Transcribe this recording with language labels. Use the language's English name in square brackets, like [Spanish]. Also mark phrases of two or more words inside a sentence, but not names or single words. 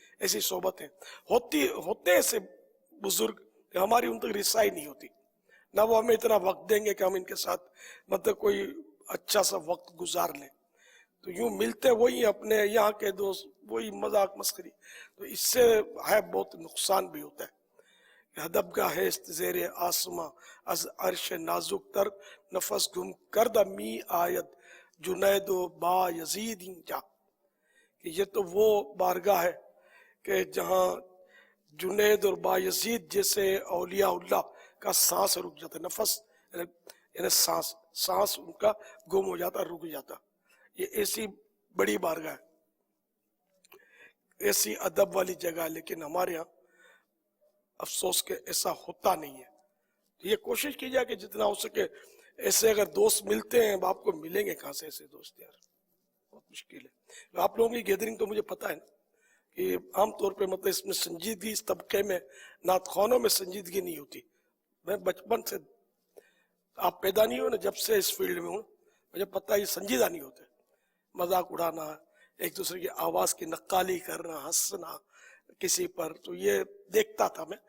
[Urdu] ایسی صحبتیں ہوتے ایسے بزرگ کہ ہماری ان تک رسائی نہیں ہوتی، نہ وہ ہمیں اتنا وقت دیں گے کہ ہم ان کے ساتھ مطلب کوئی اچھا سا وقت گزار لیں. تو یوں ملتے وہی اپنے یہاں کے دوست، وہی مذاق مسخری. تو اس سے ہے بہت نقصان بھی ہوتا ہے. [Persian] ادب گاہ زیر آسماں از عرش نازک تر، نفس گم کرد می آید جنید و با یزید اینجا. [Urdu] کہ یہ تو وہ بارگاہ ہے کہ جہاں جنید اور با یزید جیسے اولیاء اللہ کا سانس رک جاتا ہے، نفس یعنی سانس ان کا گم ہو جاتا، رک جاتا. یہ ایسی بڑی بارگاہ ہے، ایسی ادب والی جگہ ہے. لیکن ہمارے ہاں افسوس کہ ایسا ہوتا نہیں ہے. یہ کوشش کی جائے کہ جتنا ہو سکے ایسے اگر دوست ملتے ہیں، آپ کو ملیں گے کہاں سے ایسے دوست؟ یار بہت مشکل ہے. آپ لوگوں کی گیدرنگ تو مجھے پتا ہے نا کہ عام طور پہ مطلب اس میں سنجیدگی، اس طبقے میں نعت خوانوں میں سنجیدگی نہیں ہوتی. میں بچپن سے، آپ پیدا نہیں ہو نا، جب سے اس فیلڈ میں ہوں، مجھے پتا ہے یہ سنجیدہ نہیں ہوتے. مذاق اڑانا، ایک دوسرے کی آواز کی نقالی کرنا، ہنسنا کسی پر، تو یہ دیکھتا تھا میں.